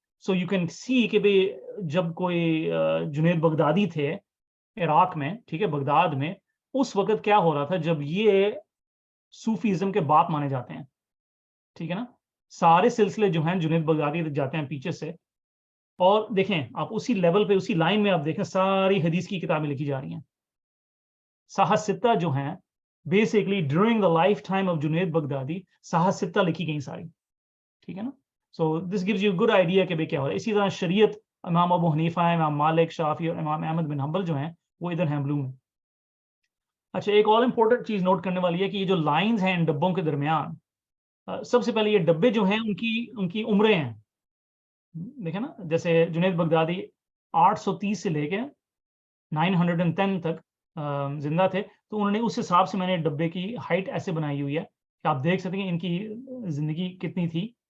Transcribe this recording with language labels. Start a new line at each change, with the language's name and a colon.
English: so you can see
Urdu: کہ بھئی جب کوئی جنید بغدادی تھے عراق میں, ٹھیک ہے, بغداد میں, اس وقت کیا ہو رہا تھا, جب یہ صوفیزم کے باپ مانے جاتے ہیں, ٹھیک ہے نا, سارے سلسلے جو ہیں جنید بغدادی تک جاتے ہیں پیچھے سے. اور دیکھیں آپ اسی لیول پہ, اسی لائن میں آپ دیکھیں ساری حدیث کی کتابیں لکھی جا رہی ہیں. صحاح ستہ جو ہیں basically
English: during the lifetime of
Urdu: Junaid Baghdadi, صحاح ستہ لکھی گئی ساری. ٹھیک ہے نا.
English: So this gives you a good idea
Urdu: کہ بھئی کیا ہو رہا ہے. اسی طرح شریعت امام ابو حنیفہ ہیں, امام مالک, شافعی اور امام احمد بن حنبل جو ہیں وہ ادھر ہیں بلو میں. اچھا, ایک اور امپورٹنٹ چیز نوٹ کرنے والی ہے کہ یہ جو لائنز ہیں ان ڈبوں کے درمیان, سب سے پہلے یہ ڈبے جو ہیں ان کی عمریں ہیں. دیکھیں نا, جیسے جنید بغدادی 830 سے لے کے 910 تک زندہ تھے, تو انہوں نے اس حساب سے میں نے ڈبے کی ہائٹ ایسے بنائی ہوئی ہے کہ آپ دیکھ سکتے ہیں ان کی زندگی کتنی تھی.